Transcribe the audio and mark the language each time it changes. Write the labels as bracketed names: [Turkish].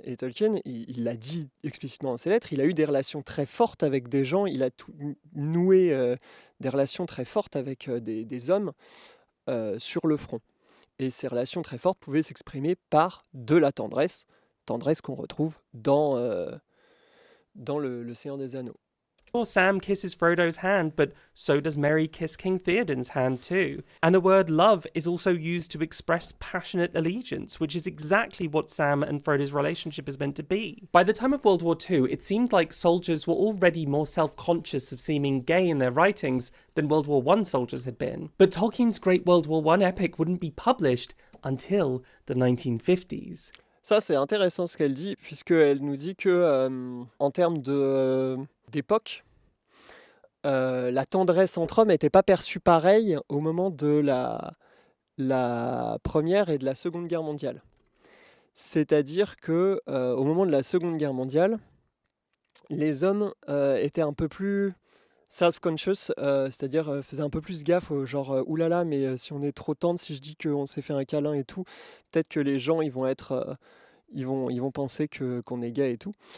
[French] Et Tolkien, il l'a dit explicitement dans ses lettres, il a eu des relations très fortes avec des gens, il a noué, des relations très fortes avec, des hommes, sur le front. Et ces relations très fortes pouvaient s'exprimer par de la tendresse, tendresse qu'on retrouve dans le Seigneur des Anneaux. [English] Sure, Sam kisses Frodo's hand, but so does Merry kiss King Theoden's hand too. And the word love is also used to express passionate allegiance, which is exactly what Sam and Frodo's relationship is meant to be. By the time of World War II, it seemed like soldiers were already more self-conscious of seeming gay in their writings than World War I soldiers had been. But Tolkien's great World War I epic wouldn't be published until the 1950s. [French] Ça, c'est intéressant ce qu'elle dit, puisqu'elle nous dit que, en termes d'époque, la tendresse entre hommes n'était pas perçue pareil au moment de la Première et de la Seconde Guerre mondiale. C'est-à-dire que, au moment de la Seconde Guerre mondiale, les hommes, étaient un peu plus self-conscious, c'est-à-dire, faisaient un peu plus gaffe au genre, «Ouh là là, mais si on est trop tendre, si je dis qu'on s'est fait un câlin et tout, peut-être que les gens ils vont être, ils vont penser qu'on est gay et tout».